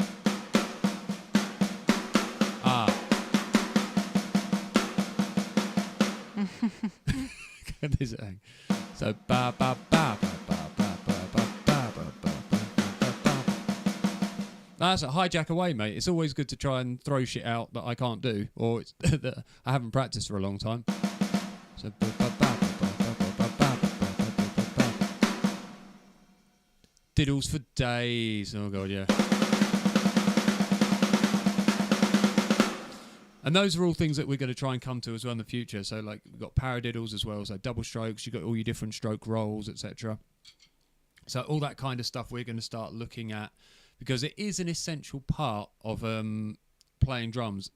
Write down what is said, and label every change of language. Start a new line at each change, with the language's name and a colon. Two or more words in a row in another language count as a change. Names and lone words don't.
English: Ah. This thing. So ba ba ba ba ba ba ba ba ba ba ba. That's a hijack away, mate. It's always good to try and throw shit out that I can't do, or it's that I haven't practiced for a long time. So ba ba ba ba ba ba ba ba ba ba. Diddles for days. Oh god, yeah. And those are all things that we're going to try and come to as well in the future. So, like, we've got paradiddles as well, so double strokes, you've got all your different stroke rolls, etc. So all that kind of stuff we're going to start looking at, because it is an essential part of playing drums.